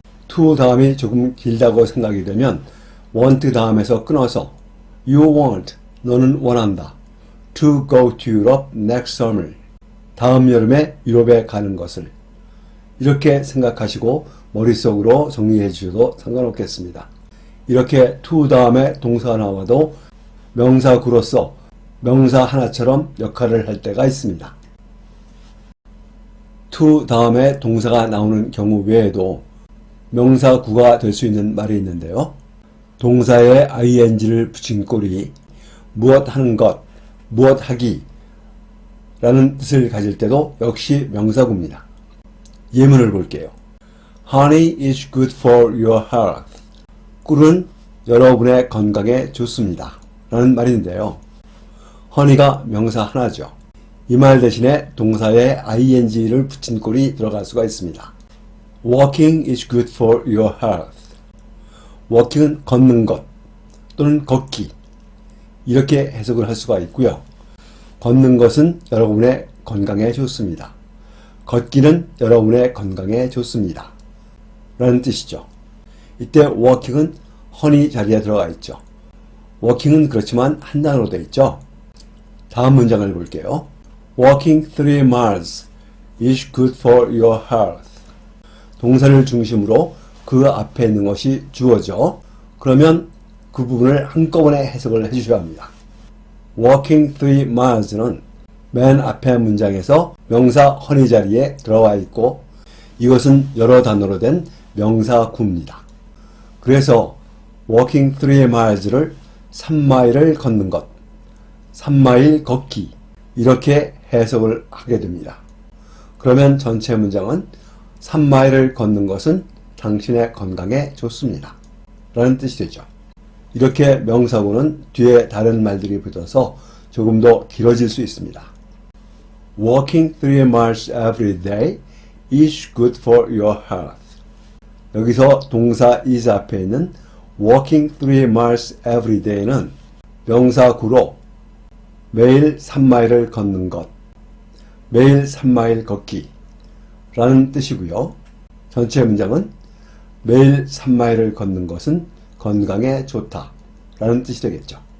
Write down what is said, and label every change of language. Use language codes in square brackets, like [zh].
[ko] to 다음이 조금 길다고 생각이 되면 want 다음에서 끊어서 [en] you want, [ko] 너는 원한다. [en] to go to Europe next summer. [ko] 다음 여름에 유럽에 가는 것을. 이렇게 생각하시고 머릿속으로 정리해 주셔도 상관없겠습니다. 이렇게 to 다음에 동사가 나와도 명사 구로서 명사 하나처럼 역할을 할 때가 있습니다. to 다음에 동사가 나오는 경우 외에도 명사 구가 될 수 있는 말이 있는데요. 동사에 ing를 붙인 꼴이 무엇 하는 것, 무엇 하기 라는 뜻을 가질 때도 역시 명사구입니다. 예문을 볼게요. [en] Honey is good for your health. [ko] 꿀은 여러분의 건강에 좋습니다. 라는 말인데요. honey가 명사 하나죠. 이 말 대신에 동사에 ing를 붙인 꼴이 들어갈 수가 있습니다. [en] Walking is good for your health. [ko] walking은 걷는 것 또는 걷기 이렇게 해석을 할 수가 있고요. 걷는 것은 여러분의 건강에 좋습니다. 걷기는 여러분의 건강에 좋습니다. 라는 뜻이죠. 이때 walking은 honey 자리에 들어가 있죠. walking은 그렇지만 한 단어로 되어 있죠. 다음 문장을 볼게요. [en] Walking 3 miles is good for your health. [ko] 동사를 중심으로 그 앞에 있는 것이 주어져. 그러면 그 부분을 한꺼번에 해석을 해주셔야 합니다. Walking 3 miles는 맨 앞에 문장에서 명사 honey 자리에 들어와 있고 이것은 여러 단어로 된 명사구입니다. 그래서 walking 3 miles를 3마일을 걷는 것, 3마일 걷기 이렇게 해석을 하게 됩니다. 그러면 전체 문장은 3마일을 걷는 것은 당신의 건강에 좋습니다. 라는 뜻이 되죠. 이렇게 명사구는 뒤에 다른 말들이 붙어서 조금 더 길어질 수 있습니다. [en] Walking 3 miles every day is good for your health. [ko] 여기서 동사 is 앞에 있는 walking 3 miles every day는 명사구로 매일 3마일을 걷는 것, 매일 3마일 걷기 라는 뜻이고요. 전체 문장은 매일 3마일을 걷는 것은 건강에 좋다 라는 뜻이 되겠죠.